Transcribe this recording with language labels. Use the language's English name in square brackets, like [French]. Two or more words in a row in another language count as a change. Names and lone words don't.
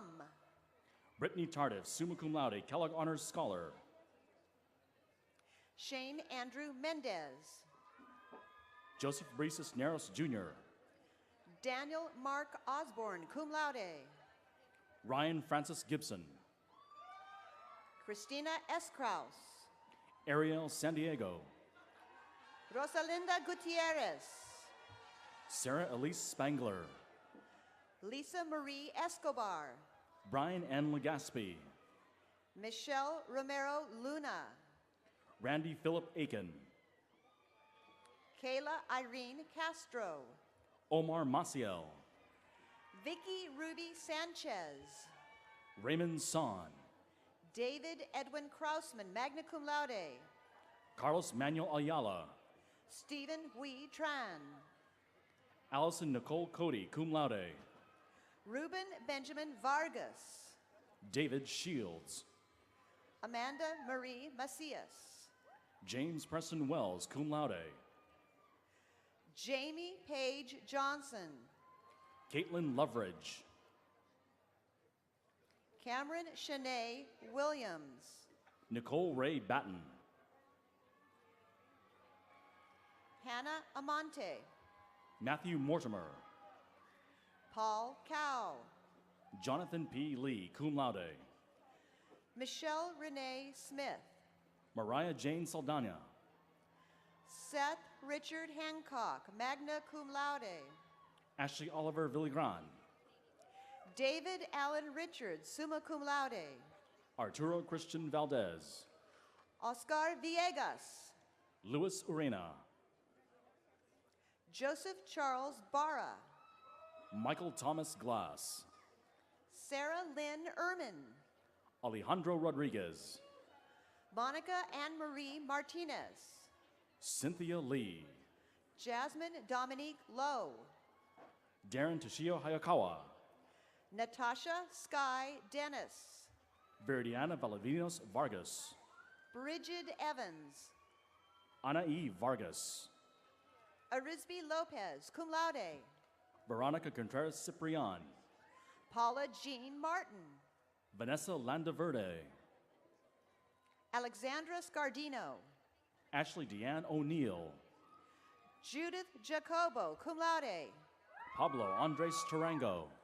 [English] Brittany Tardif, [Latin] summa cum laude, [English] Kellogg Honors Scholar. Shane Andrew Mendez. Joseph Brices Neros Jr. Daniel Mark Osborne, [Latin] cum laude. [English] Ryan Francis Gibson. Christina S. Kraus. Ariel San Diego. Rosalinda Gutierrez. Sarah Elise Spangler. Lisa Marie Escobar. Brian N. Legaspi. Michelle Romero Luna. Randy Philip Aiken. Kayla Irene Castro. Omar Maciel. Vicky Ruby Sanchez. Raymond Son. David Edwin Krausman, [Latin] magna cum laude. [English] Carlos Manuel Ayala. Stephen Hui Tran. Allison Nicole Cody, [Latin] cum laude. [English] Ruben Benjamin Vargas. David Shields. Amanda Marie Macias. James Preston Wells, [Latin] cum laude. [English] Jamie Page Johnson. Caitlin Loveridge. Cameron Shanae Williams. Nicole Ray Batten. Hannah Amante. Matthew Mortimer. Paul Cow. Jonathan P. Lee, [Latin] cum laude. [English] Michelle Renee Smith. Mariah Jane Saldana. Seth Richard Hancock, [Latin] magna cum laude. [English] Ashley Oliver Villigran. David Allen Richards, [Latin] summa cum laude. [English] Arturo Christian Valdez. Oscar Villegas. Luis Urena. Joseph Charles Barra. Michael Thomas Glass. Sarah Lynn Ehrman. Alejandro Rodriguez. Monica Anne Marie Martinez. Cynthia Lee. Jasmine Dominique Lowe. Darren Toshio Hayakawa. Natasha Sky Dennis. Viridiana Valavinos Vargas. Bridget Evans. Ana E. Vargas. Arizbi Lopez, [Latin] cum laude. [English] Veronica Contreras Ciprian. Paula Jean Martin. Vanessa Landaverde. Alexandra Scardino. Ashley Deanne O'Neill. Judith Jacobo, [Latin] cum laude. [English] Pablo Andres Tarango.